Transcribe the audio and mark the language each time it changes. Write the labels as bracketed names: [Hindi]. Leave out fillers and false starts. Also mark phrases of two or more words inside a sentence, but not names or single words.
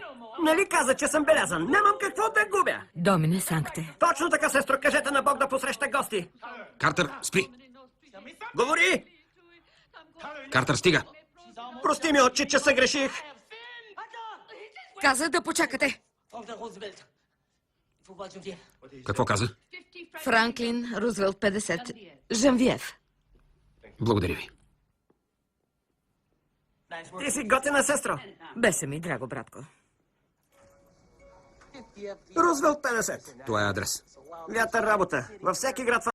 [Bulgarian] Нали каза, че съм белязан? Нямам какво да губя. [Latin] Domine Sancte. [Bulgarian] Точно така, сестро, кажете на Бог да посреща гости. Картер, спри. Говори! Картер, стига. Прости ми, отче, че съгреших. Каза да почакате. [French] Franklin Roosevelt. Il faut voir Geneviève. [Bulgarian] Какво каза? Франклин Рузвелт 50. Жанвиев. Благодаря ви. Ти си готина, сестро. Бесе ми, драго братко. Рузвелт 50. Това е адрес. Вятър работа. Във всеки град